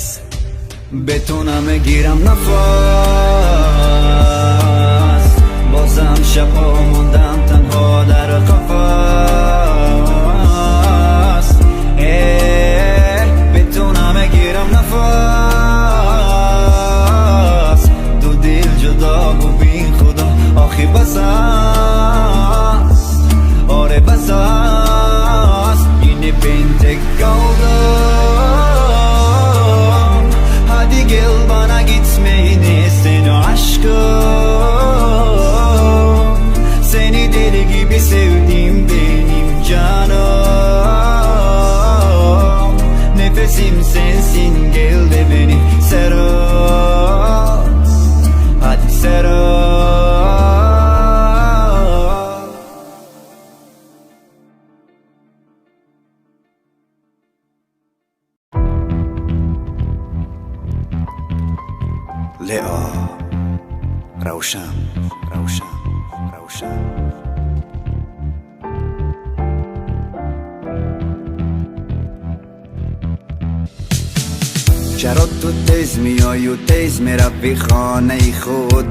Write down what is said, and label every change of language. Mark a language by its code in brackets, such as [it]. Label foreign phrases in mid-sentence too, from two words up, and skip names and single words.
[fa] بتونم گیرم نفس، بازم شبها موندم تنها در قفس. بتونم گیرم نفس، دو دل جدا و بین خدا آخی بس است. آره بس است، [tr] yine ben tek kaldım. Hadi gel bana gitmeyini seni aşkım. Seni deli gibi sevdim benim canım. Nefesim sensin, gel de beni sarıl. Hadi sarıl. [fa] لئا روشن چرا تو تیز میای و تیز میروی خانه خود؟